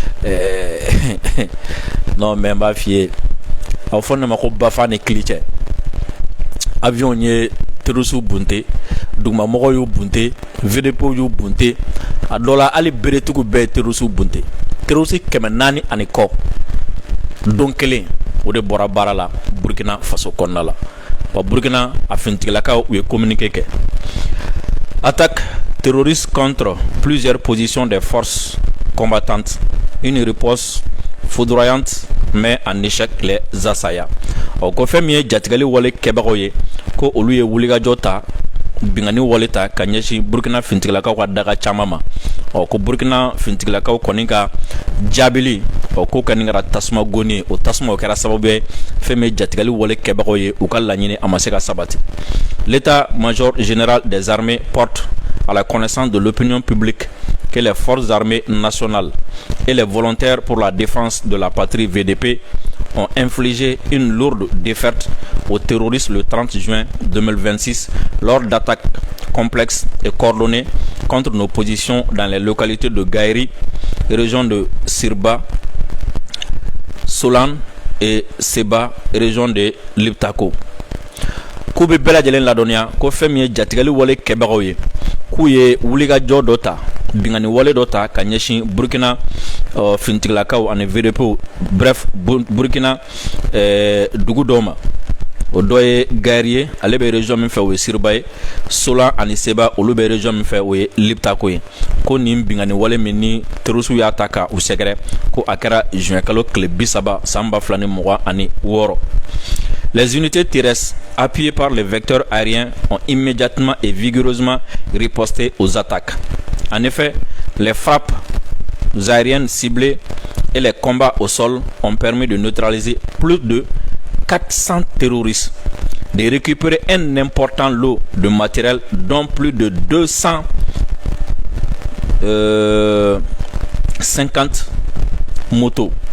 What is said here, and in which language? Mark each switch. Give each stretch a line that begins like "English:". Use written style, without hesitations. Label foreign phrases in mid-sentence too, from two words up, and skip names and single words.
French: non mais
Bambara: n b'a f'i ye a bɛ fɔ ne ma ko Bafa ni Kili cɛ avion ye terroriste bunte dugumamɔgɔw y'u bunte VDP y'u bunte a dɔ la hali beretigiw bɛɛ ye terroriste bunte terroriste 400 ani kɔ don kelen o de bɔra baara la Burkina Faso kɔnɔna la wa Burkina a finitigilakaw u ye communiqué kɛ
French: attaque terroriste contre plusieurs positions des forces combattantes une riposte foudroyante met en échec les assaillants
Bambara: ko fɛn min ye jatigɛli wale kɛbagaw ye ko olu ye wulikajɔ ta bingani wale ta ka ɲɛsin Burkina finitigilakaw ka daga caman ma ko Burkina finitigilakaw kɔni ka jaabili ko kɔni kɛra tasuma goni ye o tasuma o kɛra sababu ye fɛn min ye jatigɛli wale kɛbagaw ye u ka laɲini a ma se ka sabati
French: l'état-major général des armées porte à la connaissance de l'opinion publique que les forces armées nationales et les volontaires pour la défense de la patrie VDP ont infligé une lourde défaite aux terroristes le 30 juin 2026 lors d'attaques complexes et coordonnées contre nos positions dans les localités de Gaïri, région de Sirba, Solan et Seba, région de Liptako.
Bambara: K'u bɛ bɛɛ lajɛlen ladɔnniya ko fɛn min ye jatigɛli wale kɛbagaw ye k'u ye wulikajɔ dɔ ta bingani wale dɔ ta ka ɲɛsin Burkina finitigilakaw ani VDP bref Burkina dugu dɔw ma o dɔ ye Gaïri ye ale bɛ région min fɛ o ye Sirba ye Solan ani Seba olu bɛ région min fɛ o ye Liptako ye ko nin bingani wale min ni terroriste y'a ta ka u sɛgɛrɛ ko a kɛra juin kalo tile 30 san 2026
French: Les unités terrestres, appuyées par les vecteurs aériens, ont immédiatement et vigoureusement riposté aux attaques. En effet, les frappes aériennes ciblées et les combats au sol ont permis de neutraliser plus de 400 terroristes, de récupérer un important lot de matériel, dont plus de 250 motos.